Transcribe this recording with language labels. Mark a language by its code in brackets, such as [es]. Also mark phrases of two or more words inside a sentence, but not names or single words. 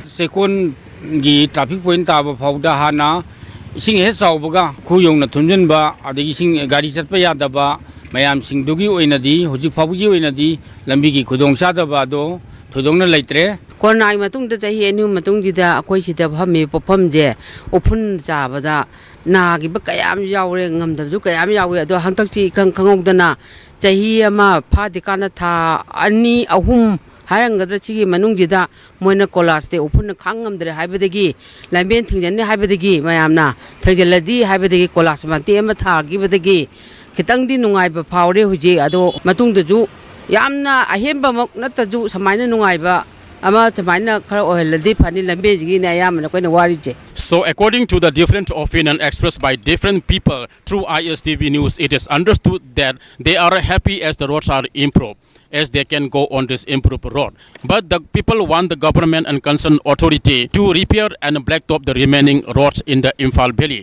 [mni] sekon gi traffic point taba phawda hana ising he saubaga khuyong na thunjinba adagi sing gari chatpa yadaba mayam sing dugi oinadi hojik phawgi oinadi lambi gi khudong chadaba do thudongna leitre कोरोना मतुंग द चाहि एनु मतुंग जिदा अखोइ सिदा भमी पफम जे ओफुन जाबदा नागी ब कयाम यावरे ngamdabju kayam yawe ado hangtakchi khangongdana चाहि अमा फादिकाना था अनि अहुम हारंगद्र चिगी मनुंग जिदा मोइना कोलास ते ओफुन खांगमद्रे हाइबदगी लाइबेन थिंजन्ने हाइबदगी मयामना थैजलदी हाइबदगी कोलास माते अमा थागिबदगी खितंगदि नुंगाइब फावरे हुजे अदो मतुंगदजु यामना अहेंबमक नतजु समाइना नुंगाइबा [en] So according to the different opinion expressed by different people through ISTV News, it is understood that they are happy as the roads are improved, as they can go on this improved road. But the people want the government and concerned authority to repair and blacktop the remaining roads in the Imphal Valley.